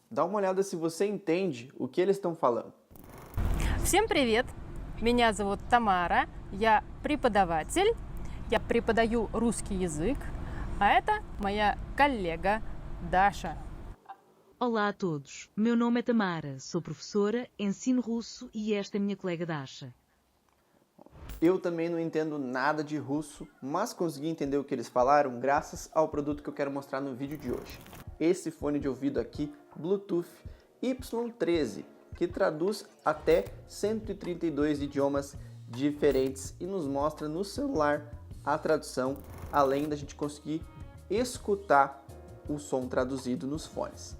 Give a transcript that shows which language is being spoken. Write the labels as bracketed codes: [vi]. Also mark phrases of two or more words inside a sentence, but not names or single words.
[pt] Dá uma olhada se você entende o que eles estão falando. [ru] Всем привет! Меня зовут Тамара, я преподаватель, я преподаю русский язык, а это моя коллега Даша. [pt] Olá a todos, meu nome é Tamara, sou professora, ensino russo e esta é minha colega Dasha. Eu também não entendo nada de russo, mas consegui entender o que eles falaram graças ao produto que eu quero mostrar no vídeo de hoje. Esse fone de ouvido aqui, Bluetooth Y13, que traduz até 132 idiomas diferentes e nos mostra no celular a tradução, além da gente conseguir escutar o som traduzido nos fones.